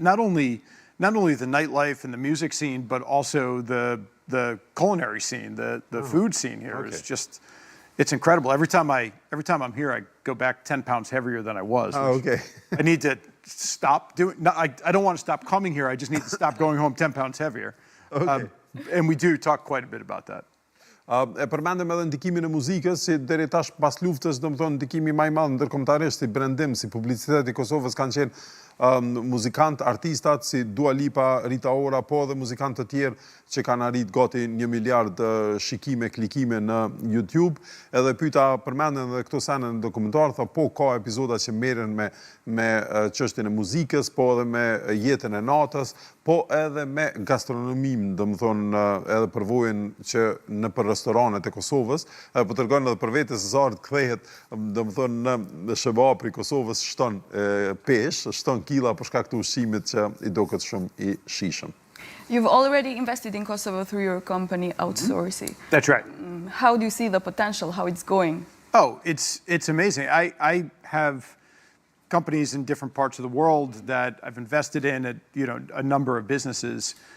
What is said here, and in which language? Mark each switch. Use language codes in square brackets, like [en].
[en] Not only the nightlife and the music scene, but also the culinary scene, the food scene here is just. It's incredible. Every time I'm here, I go back 10 pounds heavier than I was. Oh, okay. I need to stop doing. No, I don't want to stop coming here. I just need to stop going home 10 pounds heavier. Okay. And we do talk quite a bit about that. [sq] E përmendëm edhe ndikimin e muzikës, si deri tash pas luftës, do të thonë ndikimi më I madh ndërkombëtarisht si brandim, si publicitet I Kosovës kanë qenë muzikantë, artistat si Dua Lipa, Rita Ora, po edhe muzikantë të tjerë që kanë arrit gati 1 miliard shikime, klikime në YouTube. Edhe pyeta përmenden edhe këto sene në dokumentar, tha po ka epizoda që merren me çështjen e muzikës, po edhe me jetën e natës, po edhe me gastronominë, do të thonë edhe përvojën që në restoranet e Kosovës, po tërgojnë edhe për vete se sa kthehet, do të thonë në shëbapri I Kosovës shton peshë, shton killa për shkak të ushqimit që I doket shumë I shijshëm. [en] You've already invested in Kosovo through your company Outsourcing. That's right. How do you see the potential, how it's going? Oh, it's amazing. I have companies in different parts of the world that I've invested in, a number of businesses.